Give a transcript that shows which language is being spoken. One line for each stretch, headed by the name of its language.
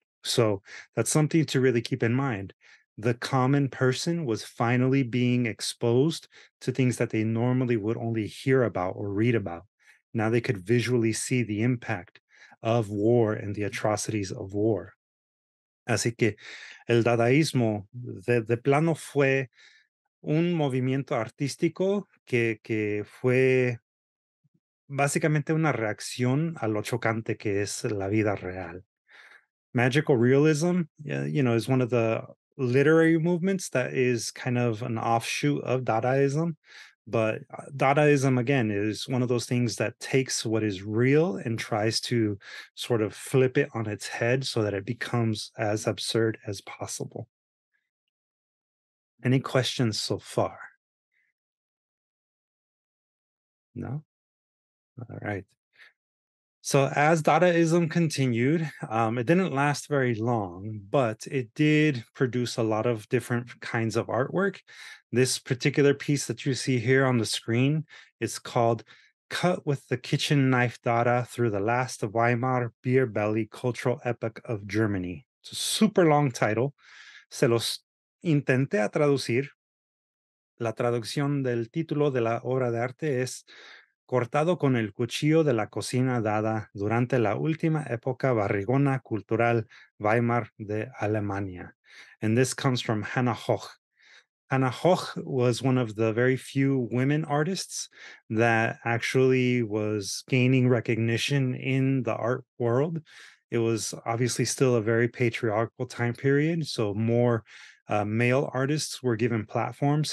English: So that's something to really keep in mind. The common person was finally being exposed to things that they normally would only hear about or read about. Now they could visually see the impact of war and the atrocities of war.
Spanish: Así que el dadaísmo de plano fue un movimiento artístico que fue básicamente una reacción a lo chocante que es la vida real.
English: Magical realism, is one of the literary movements that is kind of an offshoot of Dadaism. But Dadaism, again, is one of those things that takes what is real and tries to sort of flip it on its head so that it becomes as absurd as possible. Any questions so far? No? All right. So as Dadaism continued, it didn't last very long, but it did produce a lot of different kinds of artwork. This particular piece that you see here on the screen is called Cut with the Kitchen Knife Dada Through the Last Weimar Beer Belly Cultural Epoch of Germany. It's a super long title.
Spanish: Se los intenté a traducir. La traducción del título de la obra de arte es Cortado con el cuchillo de la cocina dada durante la última época barrigona cultural Weimar de Alemania.
English: And this comes from Hannah Hoch. Hannah Hoch was one of the very few women artists that actually was gaining recognition in the art world. It was obviously still a very patriarchal time period, so more male artists were given platforms.